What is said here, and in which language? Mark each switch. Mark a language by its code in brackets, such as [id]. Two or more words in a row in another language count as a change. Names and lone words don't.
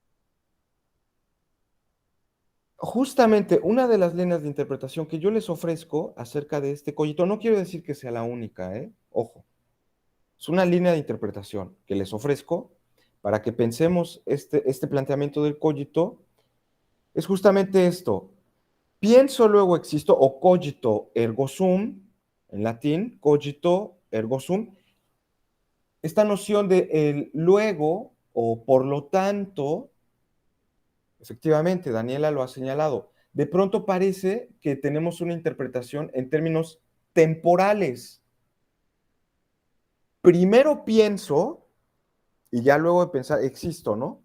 [es] Justamente una de las líneas de interpretación que yo les ofrezco acerca de este cogito, no quiero decir que sea la única, ¿eh? Ojo, es una línea de interpretación que les ofrezco para que pensemos este planteamiento del cogito, es justamente esto. Pienso, luego existo, o [la] cogito ergo sum, [es] en latín, [la] cogito ergo sum, [es] esta noción de el luego o por lo tanto. Efectivamente, Daniela lo ha señalado. De pronto parece que tenemos una interpretación en términos temporales. Primero pienso y ya luego de pensar, existo, ¿no?